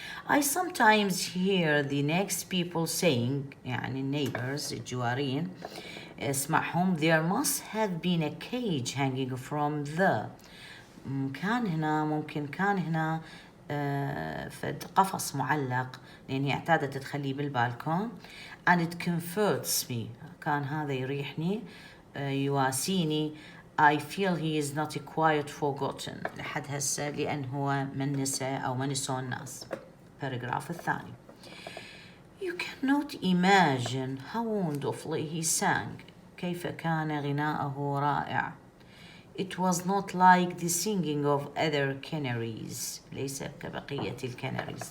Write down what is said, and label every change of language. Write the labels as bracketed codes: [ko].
[en] I sometimes hear the next people saying، [ar] يعني [en] neighbors [ar] الجوارين، اسمعهم [en] there must have been a cage hanging from the، [ar] كان هنا ممكن كان هنا فد قفص معلق، لأن هي اعتادت تخليه بالبالكون. [en] and it comforts me، [ar] كان هذا يريحني يواسيني. [en] I feel he is not quite forgotten، [ar] لحد هسه لأن هو من نسى أو من نسوا الناس. [en] paragraph [ar] الثاني. [en] You cannot imagine how wonderfully he sang، [ar] كيف كان غناءه رائع. [en] It was not like the singing of other canaries، [ar] ليس كبقية الكناريز.